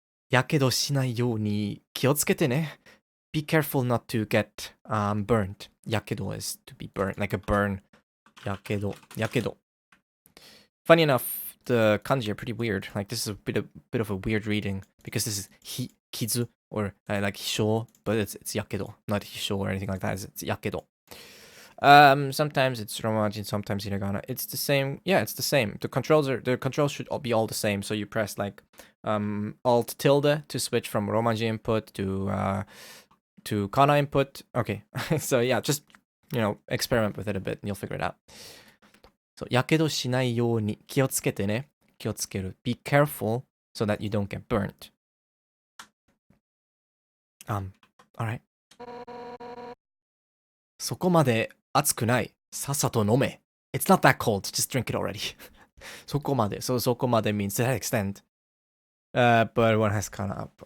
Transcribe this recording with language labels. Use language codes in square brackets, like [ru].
[ja] やけどしないように気をつけてね. [en] Be careful not to get burnt. やけど is to be burnt, like a burn. [ja] やけど. [en] Funny enough, the kanji are pretty weird. Like this is a bit of a weird reading because this is kizu or like hisho, but it's yakedo, not hisho or anything like that. It's yakedo. Sometimes it's romaji, sometimes hiragana. It's the same. Yeah, it's the same. The controls should be all the same. So you press like alt tilde to switch from romaji input to kana input. Okay, so yeah, just experiment with it a bit and you'll figure it out. [ja] So やけどしないように気をつけてね. 気をつける. [en] Be careful so that you don't get burnt. Alright. [ja] そこまで熱くない.さっさと飲め. [en] It's not that cold. Just drink it already. そこまで. So そこまで means to that extent. But one has kind of...